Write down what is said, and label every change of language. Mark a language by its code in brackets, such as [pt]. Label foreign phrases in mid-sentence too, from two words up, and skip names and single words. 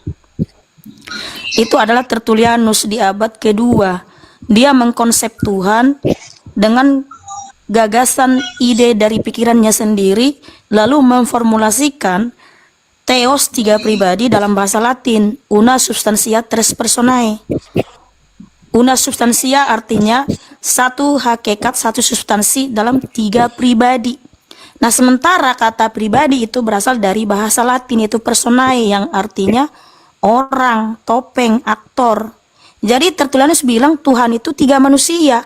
[id] Itu adalah Tertullianus di abad kedua. Dia mengkonsep Tuhan dengan gagasan ide dari pikirannya sendiri, lalu memformulasikan Theos, 3 pribadi dalam bahasa Latin, [la] una substantia tres personae. Una substantia [id] artinya satu hakikat, satu substansi dalam 3 pribadi. Nah, sementara kata pribadi itu berasal dari bahasa Latin, yaitu personae, yang artinya orang, topeng, aktor. Jadi Tertullianus bilang Tuhan itu 3 manusia.